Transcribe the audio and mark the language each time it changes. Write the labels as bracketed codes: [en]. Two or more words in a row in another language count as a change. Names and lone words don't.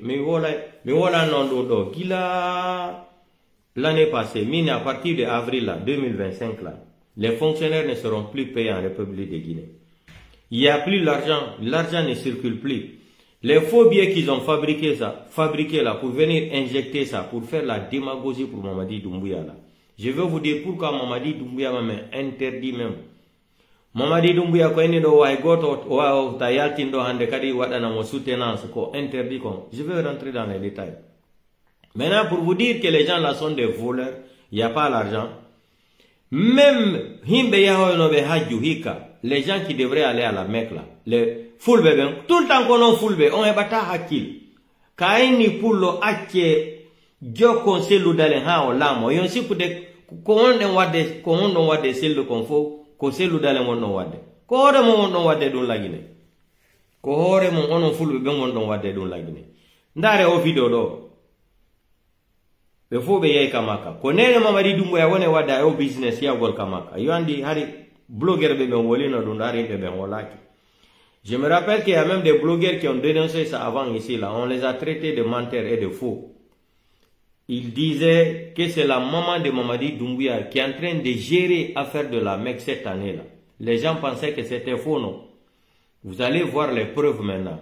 [fr] Mais voilà, non, l'année passée, à partir de avril 2025, là, les fonctionnaires ne seront plus payés en République de Guinée. Il n'y a plus l'argent ne circule plus. Les faux billets qu'ils ont fabriqués là, pour venir injecter ça, pour faire la démagogie pour Mamadi Doumbouya là. Je vais vous dire pourquoi Mamadi Doumbouya m'a interdit même. [ff] Mamadi Doumbouya ko eni do way goto wa ta yaltindo hande kadi wadana mo soutenance ko interdit ko. [fr] Je vais rentrer dans les détails. Maintenant pour vous dire que les gens là sont des voleurs, il n'y a pas l'argent. Même [ff] himbe yahono be hajju hika, [fr] les gens qui devraient aller à la Mecque là, les [ff] fulbe ben, [fr] tout le temps qu'on a fulbe, on est [ff] bata hakil. Kaini pullo ache joko selu dalen ha o lamo, yon si pude ko on wade selu konfo, ko selu dalen wonno wade. Ko hore mo wonno wade dun lagine. Ko hore mo onon fulbe ben wonno wade dun lagine. Ndare o video do. Be fo be yai kamaka ko nene Mamadi Doumbouya wone wada o business ya gol kamaka yo andi hari blogueur be ben wolino dun dari be ben wolaki. [fr] Je me rappelle qu'il y a même des blogueurs qui ont dénoncé ça avant ici là, on les a traités de menteurs et de faux. Ils disaient que c'est la maman de Mamadi Doumbouya qui est en train de gérer affaire de la Mecque cette année là. Les gens pensaient que c'était faux, non? Vous allez voir les preuves maintenant.